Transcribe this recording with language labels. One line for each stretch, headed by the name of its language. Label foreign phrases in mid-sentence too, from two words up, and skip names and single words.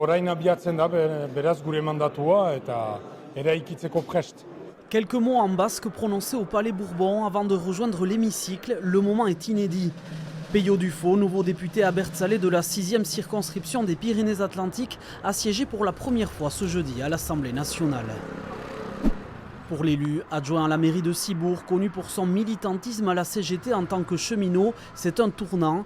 Basque: Orain abiatzen da, beraz gure mandatua eta eraikitzeko prest.
French: Quelques mots en basque prononcés au Palais Bourbon avant de rejoindre l'hémicycle. Le moment est inédit. Peyo Dufo, nouveau député abertzale de la 6e circonscription des Pyrénées-Atlantiques, a siégé pour la première fois ce jeudi à l'Assemblée nationale. Pour l'élu, adjoint à la mairie de Cibourg, connu pour son militantisme à la CGT en tant que cheminot, c'est un tournant.